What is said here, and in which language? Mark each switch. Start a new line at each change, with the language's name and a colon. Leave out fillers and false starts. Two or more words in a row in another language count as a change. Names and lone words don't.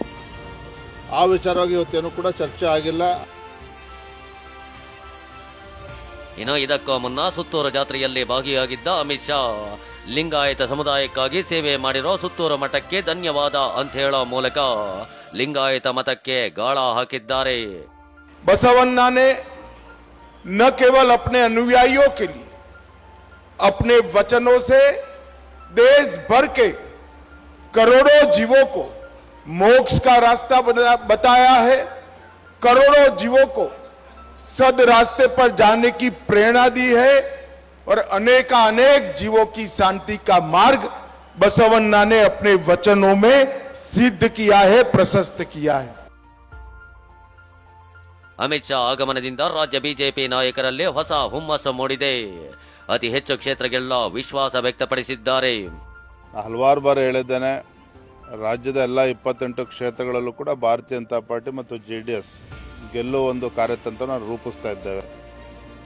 Kannada: ಆ ವಿಚಾರವಾಗಿ ಇವತ್ತೇನು ಕೂಡ ಚರ್ಚೆ ಆಗಿಲ್ಲ. ಇನ್ನು ಇದಕ್ಕೂ ಮುನ್ನ ಸುತ್ತೂರು ಜಾತ್ರೆಯಲ್ಲಿ ಭಾಗಿಯಾಗಿದ್ದ ಅಮಿತ್ ಶಾ ಲಿಂಗಾಯತ ಸಮುದಾಯಕ್ಕಾಗಿ ಸೇವೆ ಮಾಡಿರೋ ಸುತ್ತೂರು ಮಠಕ್ಕೆ ಧನ್ಯವಾದ ಅಂತ ಹೇಳೋ ಮೂಲಕ ಲಿಂಗಾಯತ ಮತಕ್ಕೆ ಗಾಳ ಹಾಕಿದ್ದಾರೆ.
Hindi: बसवन्ना ने न केवल अपने अनुयायियों के लिए अपने वचनों से देश भर के करोड़ों जीवों को मोक्ष का रास्ता बताया है, करोड़ों जीवों को सद रास्ते पर जाने की प्रेरणा दी है और अनेक जीवों की शांति का मार्ग बसवन्ना ने अपने वचनों में सिद्ध किया है, प्रशस्त किया है.
Kannada: ಅಮಿತ್ ಶಾ ಆಗಮನದಿಂದ ರಾಜ್ಯ ಬಿಜೆಪಿ ನಾಯಕರಲ್ಲಿ ಹೊಸ ಹುಮ್ಮಸ್ಸು ಮೂಡಿದೆ. ಅತಿ ಹೆಚ್ಚು ಕ್ಷೇತ್ರಗೆಲ್ಲ ವಿಶ್ವಾಸ ವ್ಯಕ್ತಪಡಿಸಿದ್ದಾರೆ. ಹಲವಾರು ಬಾರಿ ಹೇಳಿದ್ದೇನೆ, ರಾಜ್ಯದ ಎಲ್ಲ 28 ಕ್ಷೇತ್ರಗಳಲ್ಲೂ ಕೂಡ ಭಾರತೀಯ ಜನತಾ ಪಾರ್ಟಿ ಮತ್ತು ಜೆಡಿಎಸ್ ಗೆಲ್ಲುವ ಒಂದು ಕಾರ್ಯತಂತ್ರನ ರೂಪಿಸ್ತಾ ಇದ್ದೇವೆ.